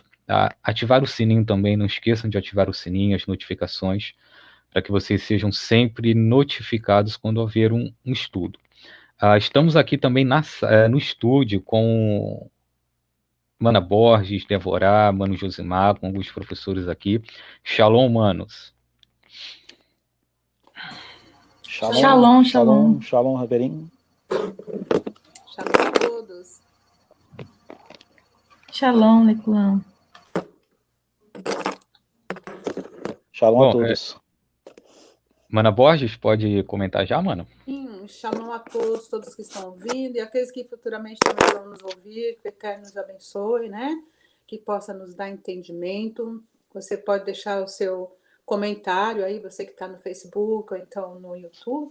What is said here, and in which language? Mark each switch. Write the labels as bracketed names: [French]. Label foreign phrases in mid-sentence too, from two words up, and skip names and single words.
[Portuguese] Ativar o sininho também, não esqueçam de ativar o sininho, as notificações, para que vocês sejam sempre notificados quando houver um estudo. Estamos aqui também no estúdio com Mana Borges, Devorá, Mano Josimar, com alguns professores aqui. Shalom, manos. [Hebrew] שלום, שלום. שלום, חברים. [Portuguese] Shalom a todos. [Hebrew] שלום, לכולם. [Portuguese] Shalom a todos. Mana Borges, pode comentar já, mano? Sim, shalom a todos que estão ouvindo e aqueles que futuramente também vão nos ouvir, que o Eterno nos abençoe, né? Que possa nos dar entendimento. Você pode deixar o seu comentário aí, você que está no Facebook ou então no YouTube.